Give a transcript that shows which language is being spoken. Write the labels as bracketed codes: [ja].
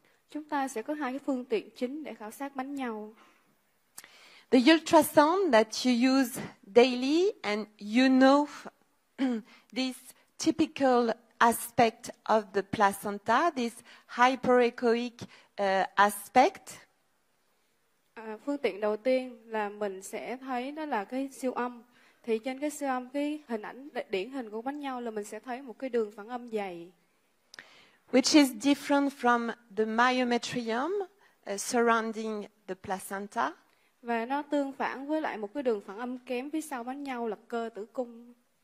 [vi] Chúng ta sẽ có hai cái phương tiện chính để khảo sát bánh nhau. [en] The ultrasound that you use daily, and you know this typical aspect of the placenta, this hyperechoic aspect. [vi] Phương tiện đầu tiên là mình sẽ thấy đó là cái siêu âm. Thì trên cái siêu âm, cái hình ảnh điển hình của bánh nhau là mình sẽ thấy một cái đường phản âm dày. [en] Which is different from the myometrium surrounding the placenta. [vi] Và nó tương phản với lại một cái đường phản âm kém phía sau bánh nhau là cơ tử cung.